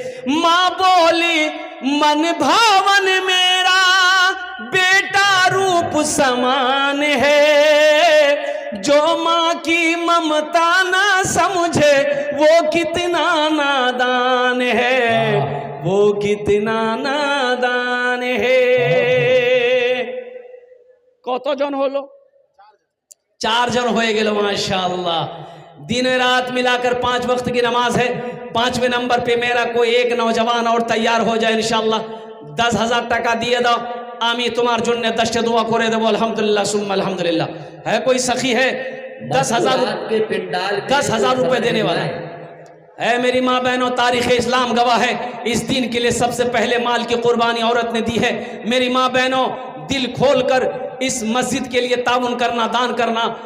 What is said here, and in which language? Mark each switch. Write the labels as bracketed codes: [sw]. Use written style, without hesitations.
[hi] माँ बोली मन भावन मेरा बेटा रूप समान है, जो माँ की ममता ना समझे वो कितना नादान है, वो कितना नादान है। [bn] কতজন হলো? 4 জন হয়ে গেল माशाअल्लाह। [hi] दिन रात मिलाकर 5 वक्त की नमाज है। 5वें नंबर पे मेरा कोई एक नौजवान और तैयार हो जाए इंशाअल्लाह। [bn] 10,000 টাকা দিয়ে দাও, আমি তোমার জন্য 10টা দোয়া করে দেবো। [ar] अल्हम्दुलिल्लाह सुम्मा अल्हम्दुलिल्लाह। [hi] है कोई सखी है 10,000 रुपए देने वाला है मेरी माँ बहनों, तारीख़ इस्लाम गवाह है। इस दिन के लिए सबसे पहले माल की कुर्बानी औरत ने दी है। मेरी माँ बहनों, दिल खोल कर इस मस्जिद के लिए ताउन करना, दान करना।